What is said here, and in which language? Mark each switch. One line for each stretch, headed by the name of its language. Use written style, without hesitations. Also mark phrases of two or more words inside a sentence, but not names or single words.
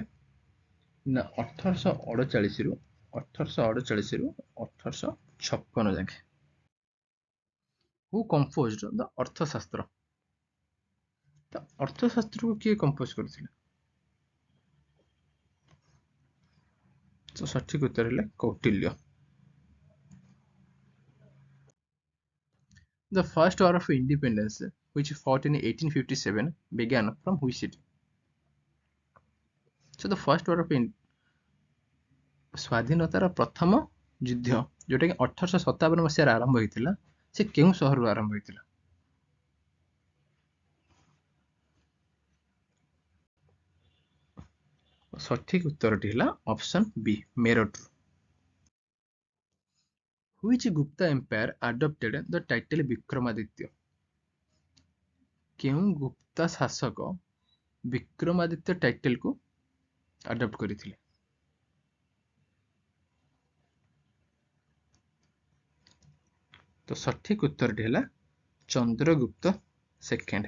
Odia: ନା 1838 ରୁ 1856 ଯାକେ।
English: Who composed the ଅର୍ଥଶାସ୍ତ୍ର?
Odia: ତ ଅର୍ଥଶାସ୍ତ୍ରକୁ କିଏ କମ୍ପୋଜ କରିଥିଲେ? ତ ସଠିକ ଉତ୍ତର ହେଲା କୌଟିଲ୍ୟ।
English: The first war of independence, which fought in 1857, began from which city? So the first war of
Odia: ସ୍ୱାଧୀନତାର ପ୍ରଥମ ଯୁଦ୍ଧ ଯୋଉଟା କି 1857 ମସିହାରେ ଆରମ୍ଭ ହୋଇଥିଲା, ସେ କେଉଁ ସହରରୁ ଆରମ୍ଭ ହୋଇଥିଲା? ସଠିକ ଉତ୍ତରଟି ହେଲା
English: option B
Odia: ମେରଠରୁ।
English: Which Gupta empire adopted the title ବିକ୍ରମାଦିତ୍ୟ?
Odia: କେଉଁ ଗୁପ୍ତା ଶାସକ ବିକ୍ରମାଦିତ୍ୟ ଟାଇଟେଲକୁ ଆଡପ୍ଟ କରିଥିଲେ? ତ ସଠିକ ଉତ୍ତରଟି ହେଲା ଚନ୍ଦ୍ରଗୁପ୍ତ ସେକେଣ୍ଡ।